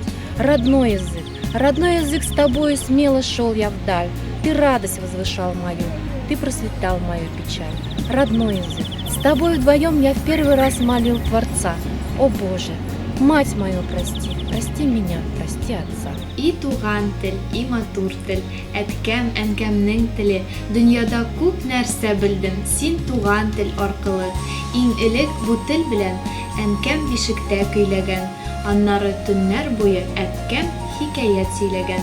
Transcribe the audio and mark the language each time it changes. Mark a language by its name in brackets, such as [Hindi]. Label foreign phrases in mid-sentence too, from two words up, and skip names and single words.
[Russian] Родной язык, с тобою смело шел я вдаль. Ты радость возвышал мою, ты просветлял мою печаль. Родной язык, с тобой вдвоем я в первый раз молил Творца. О Боже, мать мою прости, прости меня, прости отца. [Tatar] И туган тел, и матур тел, әткәм, әнкәмнең теле. Дөньяда күп нәрсә белдем, син туган тел аркылы. Иң элек бу тел белән әнкәм бишектә көйләгән. Аннары төннәр буе әткәм хикәят сөйләгән.